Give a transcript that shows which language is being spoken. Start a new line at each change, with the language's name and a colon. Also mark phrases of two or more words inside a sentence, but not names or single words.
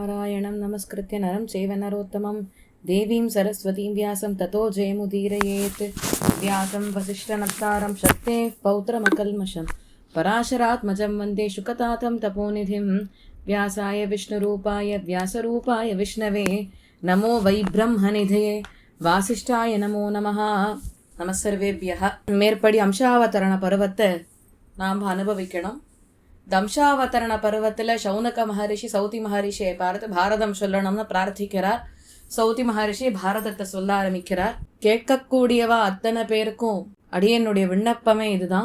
Sanskrit: नारायणं नमस्कृत्य नरं चैव नरोत्तमं देवीं सरस्वतीं व्यासं ततो जयमुदीरयेत् व्यासं वसिष्ठनप्तारं शक्तेः पौत्रमकल्मषं पराशरात्मजं वन्दे शुकतातं तपोनिधिं व्यासाय विष्णुरूपाय व्यासरूपाय विष्णवे नमो वै ब्रह्मनिधये वासिष्ठाय नमो नमः நமஸ்சர்வேபியः.
Tamil: மேற்படி அம்சாவதரண பருவத்தை நாம் அனுபவிக்கணும். தம்சாவதரண பருவத்தில் சௌனக மகரிஷி சௌதி மகரிஷியை பார்த்து பாரதம் சொல்லணும்னு பிரார்த்திக்கிறார். சௌதி மகரிஷி பாரதத்தை சொல்ல ஆரம்பிக்கிறார். கேட்கக்கூடியவா அத்தனை பேருக்கும் அடியனுடைய விண்ணப்பமே இதுதான்.